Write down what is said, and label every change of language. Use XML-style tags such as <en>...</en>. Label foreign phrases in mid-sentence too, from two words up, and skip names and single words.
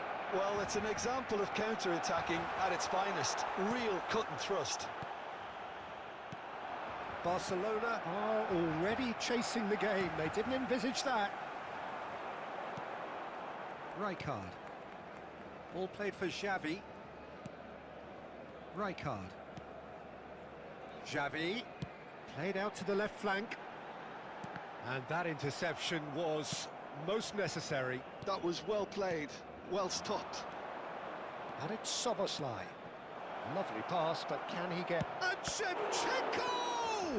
<en>Well, it's an example of counter-attacking at its finest. Real cut and thrust. Barcelona are already chasing the game. They didn't envisage that. Rijkaard. Ball played for Xavi. Rijkaard. Xavi. Played out to the left flank. And that interception was most necessary. That was well played, well stopped. And it's Szoboszlai. Lovely pass, but can he get... And Shevchenko!</en>